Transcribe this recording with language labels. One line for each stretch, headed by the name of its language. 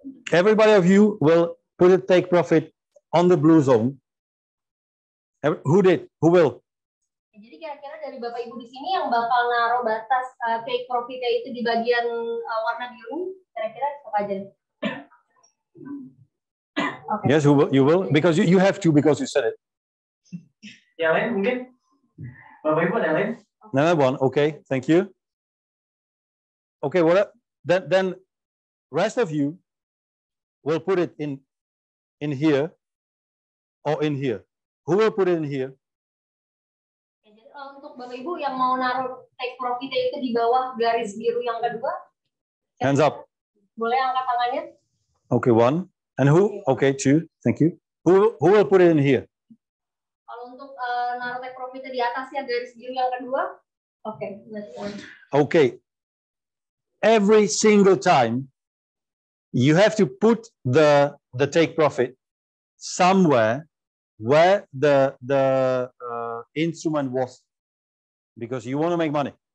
English: Everybody of you will put a take profit on the blue zone. Who did? Who will?
Indonesian: Jadi kira-kira dari Bapak Ibu di sini yang bakal naruh batas take profitnya itu di bagian warna biru, kira-kira siapa aja?
English: Okay. Yes, who will? You will, because you have to, because you said it.
Indonesian: Yang lain mungkin? Bapak Ibu ada yang lain?
English: Another one. Okay, thank you. Okay, well, then rest of you will put it in here or in here. Who will put it in here?
Indonesian: Jadi untuk Bapak Ibu yang mau naruh take profitnya itu di bawah garis biru yang kedua.
English: Hands up.
Indonesian: Boleh angkat tangannya?
English: Okay, one. And who? Okay, two. Thank you. Who will put it in here?
Indonesian: Kalau untuk naruh take profitnya di atasnya garis biru yang kedua.
English: Okay. Okay. Every single time you have to put the take profit somewhere where the instrument was, because you want to make money.